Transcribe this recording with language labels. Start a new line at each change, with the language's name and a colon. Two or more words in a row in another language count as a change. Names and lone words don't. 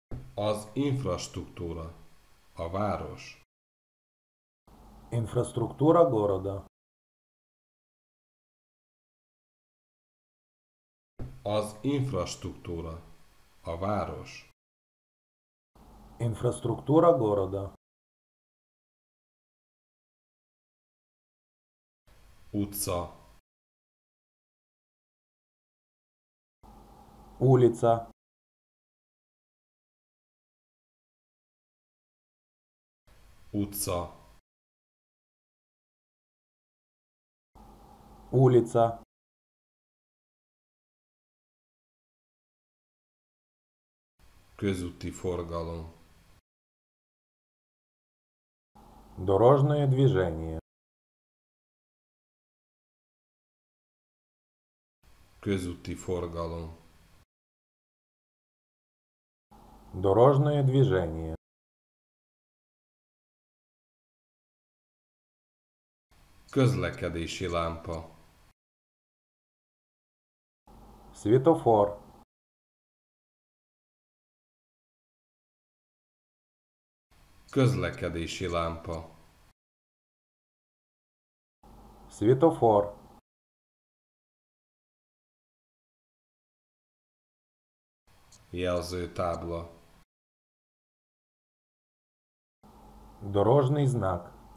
Hungarian: Az infrastruktúra. A város.
Russian: Инфраструктура города.
Hungarian: Az infrastruktúra. A város.
Russian: Инфраструктура города.
Hungarian: Utca.
Russian: Улица.
Hungarian: Utca.
Russian: Улица.
Hungarian: Közúti forgalom.
Russian: Дорожное движение.
Hungarian: Közúti forgalom.
Russian: Дорожное движение.
Hungarian: Közlekedési lámpa.
Russian: Светофор.
Hungarian: Közlekedési lámpa.
Russian: Светофор.
Hungarian: Jelzőtábla.
Russian: Дорожный знак.